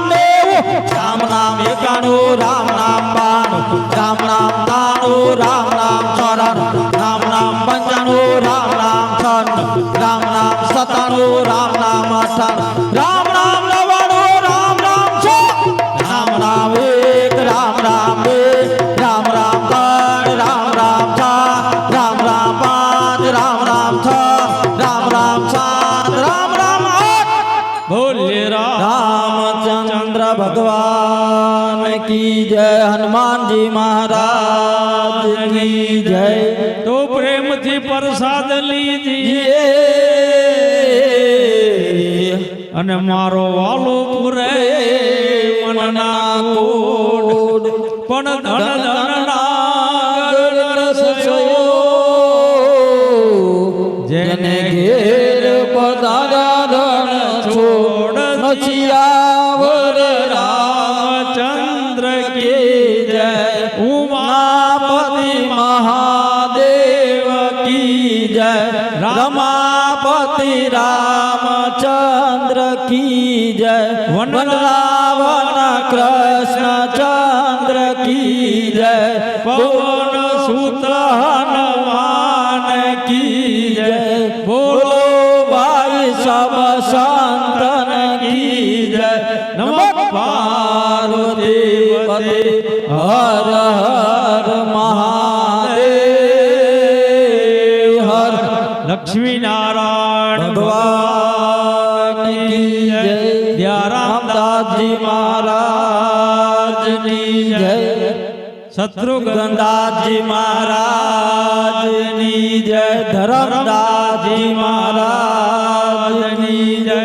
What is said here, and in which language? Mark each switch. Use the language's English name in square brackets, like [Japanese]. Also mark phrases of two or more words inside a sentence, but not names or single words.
[Gujarati] 90 રામ નામ 91 રામ નામ 92 રામ નામ 93 રામ નામ 94 રામ નામ 95 રામ નામ 96 રામ નામ 97 રામ નામ 98 રામ નામ 99 રામ નામ 100 રામ નામ 1 રામ નામ 2 રામ નામ 3 રામ નામ 4 રામ નામ 5 રામ નામ 6 રામ નામ 7 રામ નામ 8 બોલે રામ [Hindi] रामचंद्र भगवान की जय हनुमान जी महाराज की जय [Gujarati] તો પ્રેમથી પ્રસાદ લીજી ये અને મારો વાલો પૂરે મનના કોડ પણ ધન ધન નાગર રસયો જેને ઘેર પધાર્યા ધન છોડ નચિયાવર [Hindi] રામચંદ્ર की जय उमापति महादेव की जय रमापति रामचंद्र की जय वनरावन कृष्ण चंद्र की जय પવન સુત હનુમાન की जय बोलो भाई सब संतन की जय नमः पार्वती पते हर हर महादेव हर લક્ષ્મી નારાયણ भगवान की जय रामदास जी महाराज की जय शत्रुघ्नदास जी महाराज की जय धर्मदास जी महाराज की जय